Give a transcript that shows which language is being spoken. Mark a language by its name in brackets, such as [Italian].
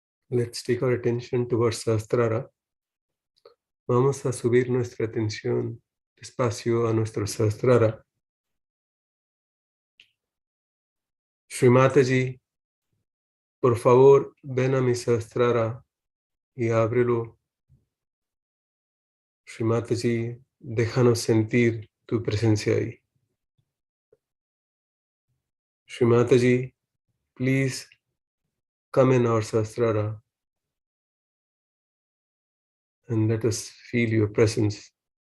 [English] Let's take our attention towards Sahasrara. [Spanish] Vamos a subir nuestra atención despacio a nuestro Sahasrara. Srimataji, por favor, ven a mi Sahasrara y ábrelo. Srimataji, déjanos sentir tu presencia ahí. [English] Srimataji, please come in our Sahasrara and let us feel your presence.